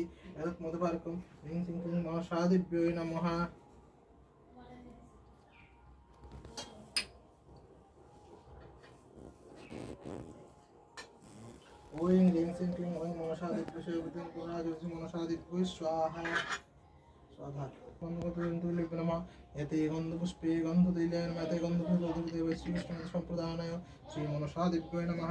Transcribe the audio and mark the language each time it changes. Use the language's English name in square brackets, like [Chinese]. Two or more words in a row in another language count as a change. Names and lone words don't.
[Sanskrit] এতৎ মধুবার্কম হ্রিং শ্রীং ক্লিং মনসাদিব্যৈ নমঃ। ওং হ্রিং শ্রীং ক্লিং ঐং মনসাদিব্যৈ মনসাদিব্যৈ স্বাহা। स्वाहा गन्धपुष्पे नमः। एते गन्धपुष्पे गन्धतैलाय नमः। एते गन्धपुष्पे श्रीविष्णु सम्प्रदानाय श्रीमनसादिव्यै नमः।